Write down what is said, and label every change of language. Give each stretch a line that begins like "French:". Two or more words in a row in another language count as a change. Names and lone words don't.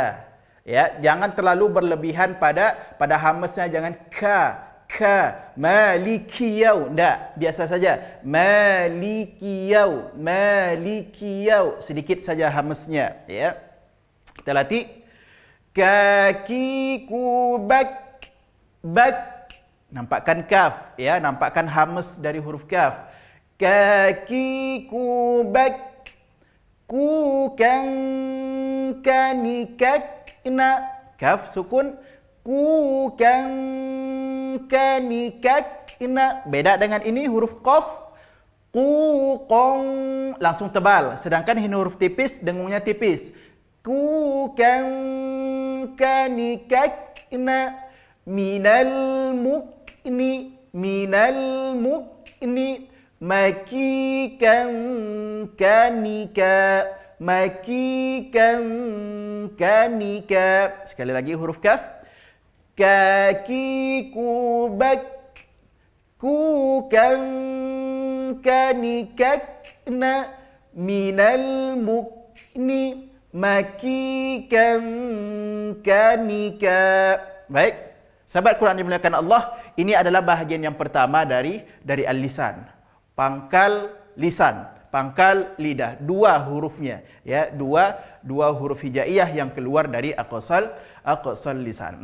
Indonesian: Ya, jangan terlalu berlebihan pada hamesnya, jangan ka malikiyau, enggak, biasa saja malikiyau, sedikit saja hamesnya, ya. Kita latih. Kakiku bak, nampakkan kaf, ya, nampakkan hames dari huruf kaf. Kakiku bak, ku kan kanikakna, kaf sukun, ku kan kanikakna. Beda dengan ini huruf qaf, ku qong langsung tebal, sedangkan ini huruf tipis, dengungnya tipis. Ku kan kanikakna minal mukni makikan kanika. Sekali lagi huruf kaf. Kakiku bak, ku kan kanikakna minal mukni makikan kanika. Baik, sahabat Quran dimuliakan Allah, ini adalah bahagian yang pertama dari al-lisan. Pangkal lisan, pangkal lidah, dua hurufnya, ya, dua huruf hijaiyah yang keluar dari aqsal lisan.